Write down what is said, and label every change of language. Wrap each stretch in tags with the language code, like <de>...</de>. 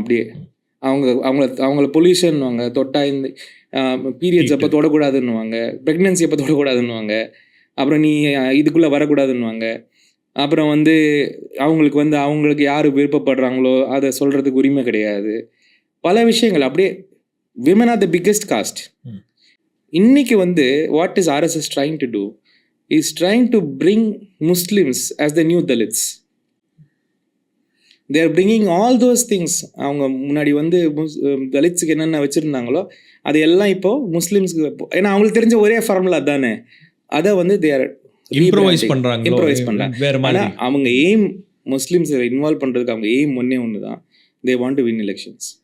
<ta>அப்படியே அவங்கள பொல்யூஷன்வாங்க, தொட்டா இந்த பீரியட்ஸ் அப்போ தொடக்கூடாதுன்னுவாங்க, ப்ரெக்னென்சி அப்போ தொடக்கூடாதுன்னுவாங்க, அப்புறம் நீ இதுக்குள்ளே வரக்கூடாதுன்னுவாங்க. அப்புறம் வந்து அவங்களுக்கு யார் விருப்பப்படுறாங்களோ அதை சொல்கிறதுக்கு உரிமை கிடையாது. பல விஷயங்கள் அப்படியே.</ta> <en>Women are the biggest caste.</en> <ta>இன்னைக்கு வந்து</ta> <en>What is RSS trying to do is trying to bring Muslims as the new Dalits. They are bringing all those things.</en> <ta>அவங்க முன்னாடி வந்து தலித்ஸுக்கு என்னென்ன வச்சுருந்தாங்களோ அது எல்லாம் இப்போது முஸ்லீம்ஸ்க்கு, ஏன்னா அவங்களுக்கு தெரிஞ்ச ஒரே ஃபார்முலா தானே, அதை வந்து</ta> <en>they are</en> <ta>இம்ப்ரோவைஸ் பண்ணுறாங்க. ஆனால் அவங்க எய்ம் முஸ்லீம்ஸை இன்வால்வ் பண்ணுறதுக்கு அவங்க எய்ம் ஒன்று தான்,</ta> <en>they want to win elections.</en>